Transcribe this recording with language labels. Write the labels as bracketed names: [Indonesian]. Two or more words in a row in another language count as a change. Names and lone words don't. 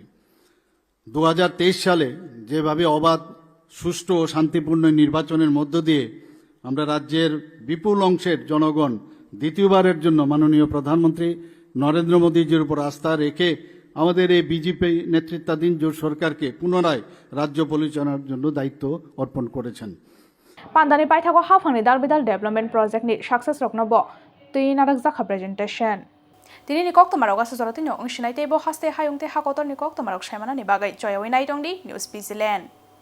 [Bangla] 2023 সালে যেভাবে অবাধ, সুষ্ঠু ও শান্তিপূর্ণ নির্বাচনের মধ্য দিয়ে আমরা রাজ্যের বিপুল অংশের জনগণ দ্বিতীয়বারের জন্য মাননীয় প্রধানমন্ত্রী নরেন্দ্র মোদীজির উপর আস্থা রেখে আমাদের এই বিজেপি নেতৃত্বাধীন জোট সরকারকে পুনরায় রাজ্য পরিচালনার জন্য দায়িত্ব অর্পণ করেছেন। [Kok Borok] पान्दानि पाइथागो हाफांनि दालबिदाल [English] development projectनि [Kok Borok] सक्सेस रकनबो तुइ नारक जाखा प्रेजेन्टेशन दिनैनि कक्तमारक गासै जरतिनो अंशिनाय तेबो हास्ते हायुंते हाकतरनि कक्तमारक सायमानानि बागै जयवै नाइदंदि निउज भिजिलेन्ड।